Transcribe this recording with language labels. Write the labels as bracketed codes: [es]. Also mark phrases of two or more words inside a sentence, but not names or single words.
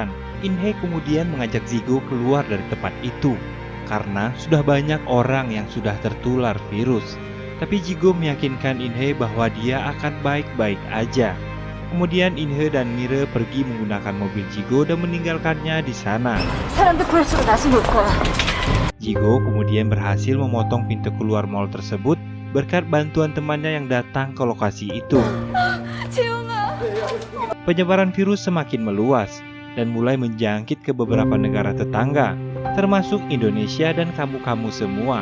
[id] In-hye kemudian mengajak Jigo keluar dari tempat itu, karena sudah banyak orang yang sudah tertular virus. Tapi Jigo meyakinkan In-hye bahwa dia akan baik-baik aja. Kemudian In-hye dan Mire pergi menggunakan mobil Jigo dan meninggalkannya di sana. [ko] 사람들 구해주고 다시 올 거야. [id] Jigo kemudian berhasil memotong pintu keluar mal tersebut berkat bantuan temannya yang datang ke lokasi itu. [ko] 재용아. [id] Penyebaran virus semakin meluas dan mulai menjangkit ke beberapa negara tetangga, termasuk Indonesia dan kamu-kamu semua.